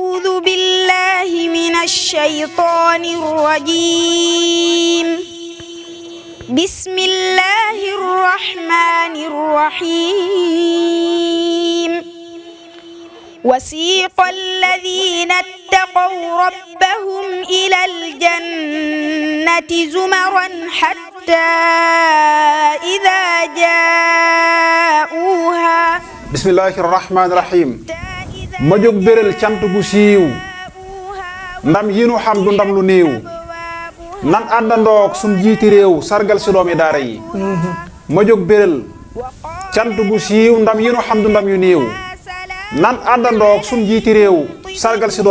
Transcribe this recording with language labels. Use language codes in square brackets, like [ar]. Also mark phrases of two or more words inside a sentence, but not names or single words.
[ar] أعوذ بالله من الشيطان الرجيم بسم الله الرحمن الرحيم وسيق الذين اتقوا ربهم إلى الجنة زمرا حتى إذا جاءوها بسم الله الرحمن الرحيم [wo] ma jóg béral cant gu siiw ndam yi nu xam du ndam lu néew nan àndandoog sun jiiti réew sargal si doomi daara yi ma jóg béral cant gu siiw ndam yi nu xam du ndam yu néew nan àndandoog sun jiiti réew sargal si